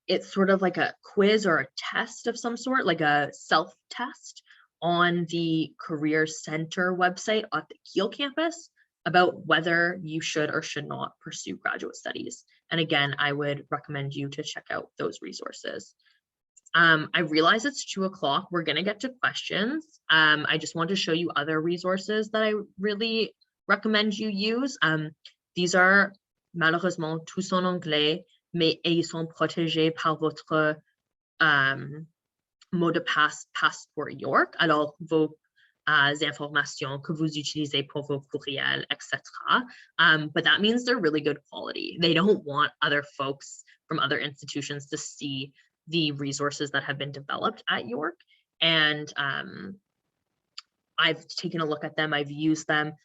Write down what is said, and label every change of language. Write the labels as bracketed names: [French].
[English] It's sort of like a quiz or a test of some sort, like a self-test on the Career Center website at the Kiel campus about whether you should or should not pursue graduate studies. And again, I would recommend you to check out those resources. I realize it's 2 o'clock. We're going to get to questions. I just want to show you other resources that I really recommend you use. These are [French] malheureusement tous en anglais, mais ils sont protégés par votre mot de passe Passport York. Alors, vos informations que vous utilisez pour vos courriels, etc. [English] But that means they're really good quality. They don't want other folks from other institutions to see the resources that have been developed at York. And I've taken a look at them. I've used them.